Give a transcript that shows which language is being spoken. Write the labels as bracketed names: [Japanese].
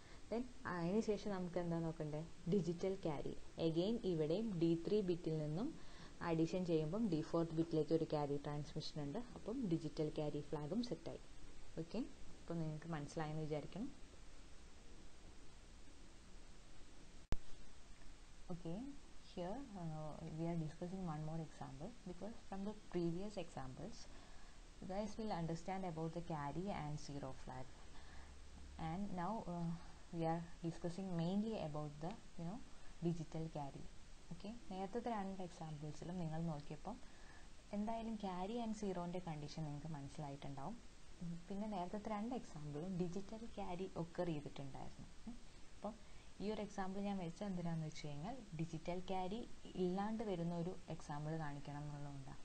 [Malayalam] Then അതിന് ശേഷം നമുക്ക് എന്താ നോക്കണ്ടേ? Digital carry. എഗെയിൻ ഇവിടെയും D3 ബിറ്റിൽ നിന്നും അഡീഷൻ ചെയ്യുമ്പം D4 ബിറ്റിലേക്ക് ഒരു ക്യാരി ട്രാൻസ്മിഷൻ ഉണ്ട്. അപ്പം ഡിജിറ്റൽ ക്യാരി ഫ്ലാഗും സെറ്റായി. ഓക്കെ. അപ്പോൾ നിങ്ങൾക്ക് മനസ്സിലായെന്ന് വിചാരിക്കണം. [English] Okay, here we are discussing one more example, because from the previous examples you guys will understand about the carry and zero flag, and now we are discussing mainly about the digital carry. [Malayalam] Okay, നേരത്തെ 2 എക്സാമ്പിൾസിലും നിങ്ങൾ നോക്കിയപ്പോൾ എന്തായാലും carry and സീറോൻ്റെ condition നിങ്ങൾക്ക് മനസ്സിലായിട്ടുണ്ടാവും. പിന്നെ നേരത്തെ 2 എക്സാമ്പിളും digital carry occur ചെയ്തിട്ടുണ്ടായിരുന്നു. അപ്പം ഈ ഒരു എക്സാമ്പിൾ ഞാൻ വെച്ചാൽ എന്തിനാന്ന് വെച്ച് കഴിഞ്ഞാൽ ഡിജിറ്റൽ ക്യാരി ഇല്ലാണ്ട് വരുന്ന ഒരു എക്സാമ്പിൾ കാണിക്കണം എന്നുള്ളതുകൊണ്ടാണ്.